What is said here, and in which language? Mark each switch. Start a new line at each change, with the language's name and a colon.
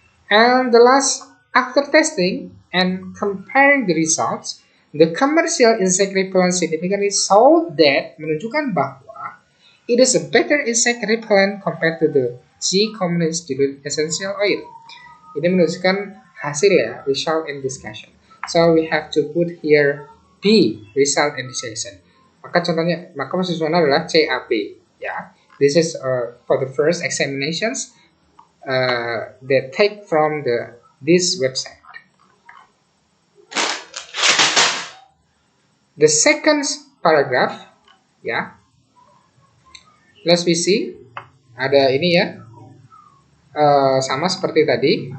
English: And the last, after testing and comparing the results, the commercial insect repellent significantly showed that,
Indonesian: menunjukkan bahwa
English: it is a better insect repellent compared to the G commonest dilute essential oil.
Indonesian: Ini menunjukkan hasil ya,
English: result and discussion. So we have to put here B, result and discussion.
Indonesian: Maka contohnya, maka mahasiswanya adalah CAP ya.
English: This is for the first examinations that take from this website. The second paragraph
Indonesian: ya.
English: Let's we see,
Indonesian: ada ini ya, sama seperti tadi.